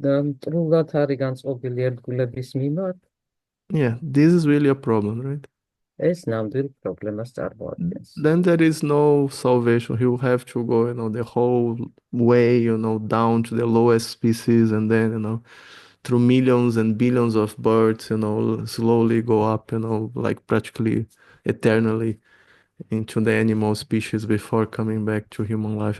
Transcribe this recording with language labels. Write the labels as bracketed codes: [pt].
[ka] მტრულად არის განწყობილი ერთგულების მიმართ. [en] Yeah, this is really a problem, right? [ka] ეს ნამდვილ პრობლემას წარმოადგენს. [en] Then there is no salvation. He will have to go, the whole way, down to the lowest species, and then, through millions and billions of birds, slowly go up, like practically eternally into the animal species before coming back to human life.